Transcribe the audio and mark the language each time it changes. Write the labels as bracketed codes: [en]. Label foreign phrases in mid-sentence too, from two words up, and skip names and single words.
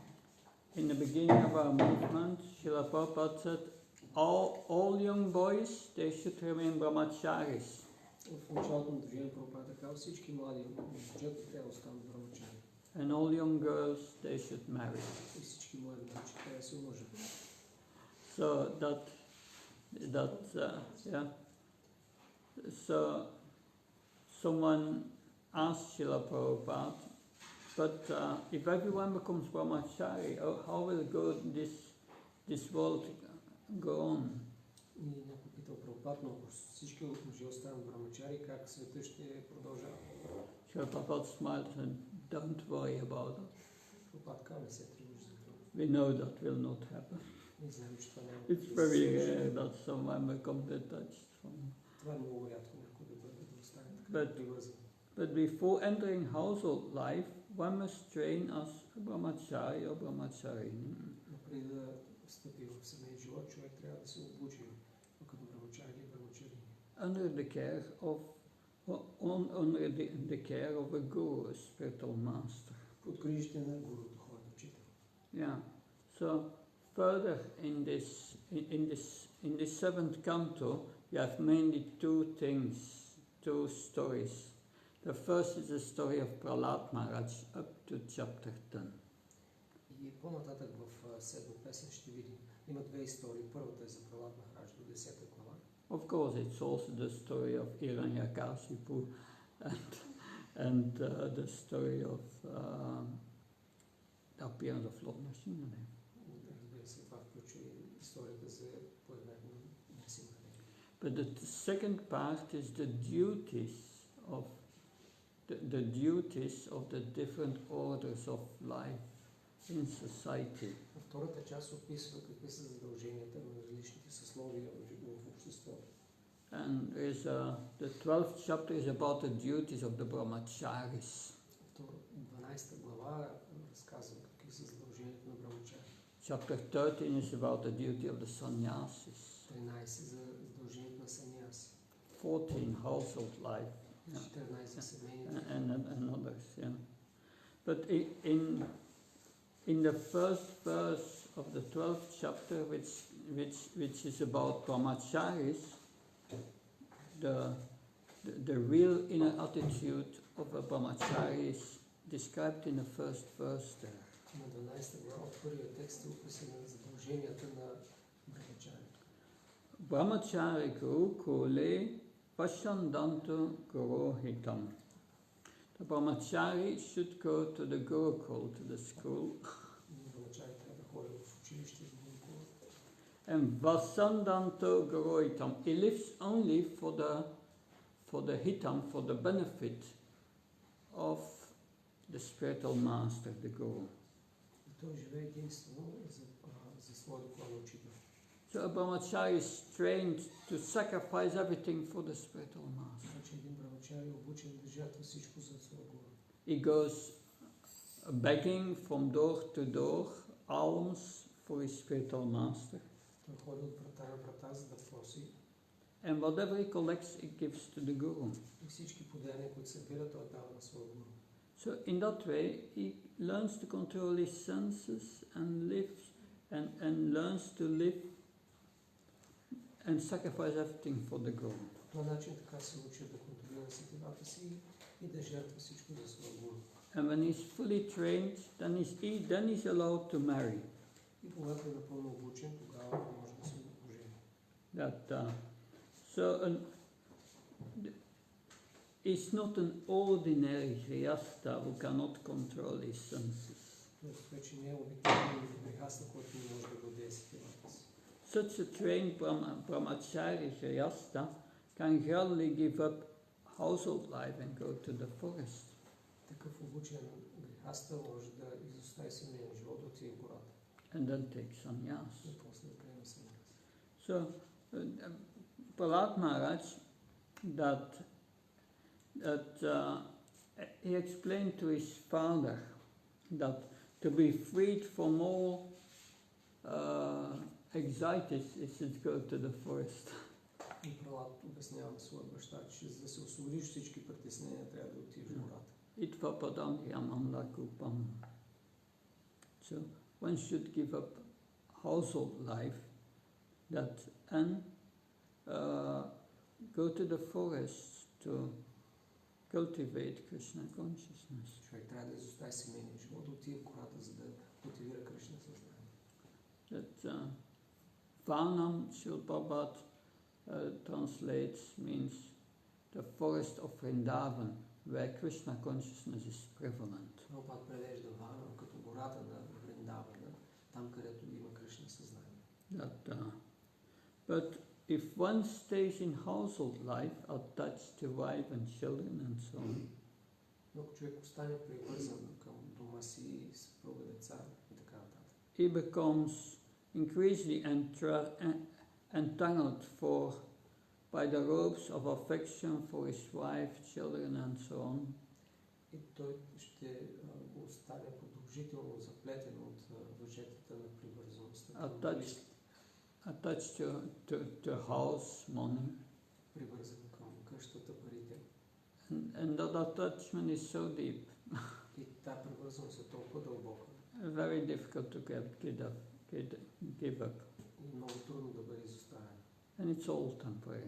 [en] In the beginning of our movement, Srila Prabhupada said, all young boys, they should remain brahmacharis. [bg] В началото на движение Прабхупад казва, всички млади момчета трябва да останат брамачари. [en] And all young girls, they should marry. [bg] И всички млади момчета трябва да се омъжат. [en] So yeah. So someone asked Srila Prabhupada, but if everyone becomes brahmachari, how will this world go on? [bg] И някой питал Прабхупад, но ако всички мъже останат брамачари, как света ще продължава? [en] Srila Prabhupada smiled and said, don't worry about it. [bg] Прабхупад казва, не се тревожи за това. [en] We know that will not happen. [bg] Ние знаем, че това няма. [en] It's very rare that someone becomes detached from. [bg] Това е много рядко някой да бъде да остане така привързан. [en] But before entering household life, one must train as a brahmachari or brahmacharini. [bg] Но преди да встъпи в семейен живот, човек трябва да се обучи като брамачари или брамачарини. [en] Under the care of a guru, a spiritual master. [bg] Под грижите на гуру, духовен учител. [en] Yeah. So further in this seventh canto, you have mainly two stories. The first is the story of Prahlada up to chapter 10. [bg] И по-нататък в седма песен ще видим. Има две истории. Първата е за Прахлада Махараджа до 10 глава. [en] Of course, it's also the story of Hiranyakashipu and the story of the appearance of Lord Narasimha. [bg] Разбира се, това включва и историята за появлението на Нрасимха. [en] But the second part is the duties of the different orders of life in society. [bg] Втората част описва какви са задълженията на различните съсловия в обществото. [en] And the 12th chapter is about the duties of the brahmacharis. [bg] 12 глава разказва какви са задълженията на брамачари. [en] Chapter 13 is about the duty of the sannyasis. [bg] 13 за задължението на саньяси. [en] 14 household life. [bg] 14 за семейните. [en] And others, yeah. But in the first verse of the 12th chapter, which is about brahmacharis, the real inner attitude of a brahmachari is described in the first verse there. [bg] На 12 глава от първия текст е описано задълженията на брамачари. [sa] ब्रह्मचारी गुरुकुले पस्यन्दन्तु गुरोहितम्. [en] The brahmachari should go to the gurukul, to the school, [bg] Брамачари трябва да ходят в училище в гурукула. [sa] and वसन्दन्तु गुरोहितम्. [en] He lives only for the hitam, for the benefit of the spiritual master, the guru. [bg] И той живее единствено за своя духовен учител. [en] So a brahmachari is trained to sacrifice everything for the spiritual master. [bg] Значи един брамачари е обучен да жертва всичко за своя гуру. [en] He goes begging from door to door, alms for his spiritual master. [bg] Той ходи от врата на врата, за да проси. [en] And whatever he collects, he gives to the guru. [bg] И всички подаяния, които събира, той дава на своя гуру. [en] So in that way, he learns to control his senses and lives and learns to live and sacrifice everything for the guru. [bg] По този начин така се учи да контролира сетивата си и да жертва всичко за своя гуру. [en] And when he's fully trained, then he's allowed to marry. [bg] И когато е напълно обучен, тогава може да се ожени. [en] He's not an ordinary grihastha who cannot control his senses. [bg] Тоест вече не е обикновен грихастha, който не може да владее сетивата си. [en] Such a trained brahmachari grihastha can gradually give up household life and go to the forest. [bg] Такъв обучен грихастha може да изостави семейния живот, отиде в гората. [en] And then take sannyas. [bg] И после да приеме саньяс. [en] So, Prahlad Maharaj, that he explained to his father that to be freed from all anxieties, he should go to the forest. [bg] И Прахлад обяснява на своя баща, че за да се освободиш всички притеснения, трябва да отидеш в гората. [sa] इत्वपदम् यमन्दकुपम्. [en] So one should give up household life and go to the forest to cultivate Krishna consciousness. [bg] Човек трябва да изостави семейния живот, да отиде в гората, за да култивира Кришна съзнание. [en] Vanam Srila Prabhupada translates means the forest of Vrindavan, where Krishna consciousness is prevalent. [bg] Прабхупад превежда Ванам като гората на Вриндавана, там където има Кришна съзнание. [en] But if one stays in household life, attached to wife and children and so on, [bg] но ако човек остане привързан към дома си, съпруга, деца и така нататък, [en] he becomes increasingly entangled by the ropes of affection for his wife, children and so on. [bg] И той ще остане продължително заплетен от въжетата на привързаността. [en] Attached to house, money. [bg] Привързан към къщата, парите. [en] And that attachment is so deep. [bg] И тази привързаност е толкова дълбока. [en] Very difficult to give up. [bg] И много трудно да бъде изоставен. [en] And it's all temporary.